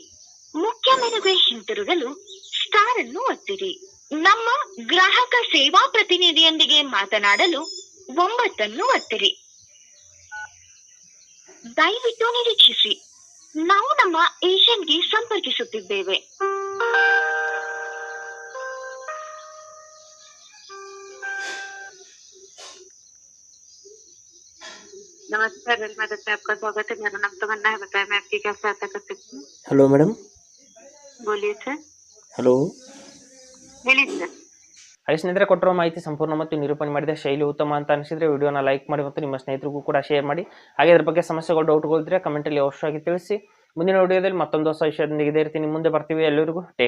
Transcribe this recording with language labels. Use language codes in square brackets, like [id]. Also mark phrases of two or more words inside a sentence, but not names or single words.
[kn] ಮುಖ್ಯ ಮೆನುಗೆ ಹಿಂತಿರುಗಲು ಸ್ಟಾರ್ ಅನ್ನು ಒತ್ತಿರಿ. ನಮ್ಮ ಗ್ರಾಹಕ ಸೇವಾ ಪ್ರತಿನಿಧಿಯೊಂದಿಗೆ ಮಾತನಾಡಲು 9 ಒತ್ತಿರಿ. ದಯವಿಟ್ಟು ನಿರೀಕ್ಷಿಸಿ, ನಾವು ನಮ್ಮ ಏಜೆಂಟ್ಗೆ ಸಂಪರ್ಕಿಸುತ್ತಿದ್ದೇವೆ. [hi] नमस्कार, रेल मदद में आपका स्वागत है। मेरा नाम तमन्ना है। बताएं मैं आपकी क्या सहायता कर सकती हूँ? [en] Hello madam. [hi] बोलिए सर. [kn] ಹಲೋ. ಹೇಳಿ ಸರ್. ಹಾಗೆ ಸ್ನೇಹಿತರೆ, ಕೊಟ್ಟಿರೋ ಮಾಹಿತಿ ಸಂಪೂರ್ಣ ಮತ್ತು ನಿರೂಪಣೆ ಮಾಡಿದ ಶೈಲಿ ಉತ್ತಮ ಅಂತ ಅನಿಸಿದ್ರೆ ವಿಡಿಯೋನ ಲೈಕ್ ಮಾಡಿ ಮತ್ತು ನಿಮ್ಮ ಸ್ನೇಹಿತರಿಗೂ ಕೂಡ ಶೇರ್ ಮಾಡಿ. ಹಾಗೆ ಇದ್ರ ಬಗ್ಗೆ ಸಮಸ್ಯೆಗಳು, ಡೌಟ್ಗಳು ಇದ್ದರೆ ಕಮೆಂಟಲ್ಲಿ ಅವಶ್ಯವಾಗಿ ತಿಳಿಸಿ. ಮುಂದಿನ ವಿಡಿಯೋದಲ್ಲಿ ಮತ್ತೊಂದು ಹೊಸ ವಿಷಯದೊಂದಿಗೆ ಇದೇ ರೀತಿ ನಿಮ್ಮ ಮುಂದೆ ಬರ್ತೀವಿ. ಎಲ್ಲರಿಗೂ ಟೇಕ್